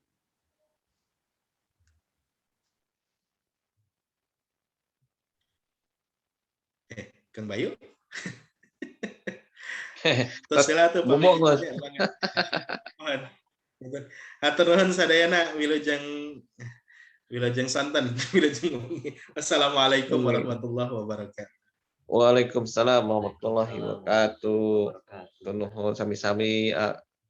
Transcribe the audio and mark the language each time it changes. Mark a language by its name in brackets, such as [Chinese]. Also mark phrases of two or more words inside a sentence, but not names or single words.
[Sundanese] Kang Bayu. Terus sila tuh bubuk atur nuhun sadayana wilujeng santen wilujeng. [Arabic] السلام عليكم ورحمة الله وبركاته. وعليكم السلام ورحمة الله وبركاته. [Sundanese] Nuhun sami-sami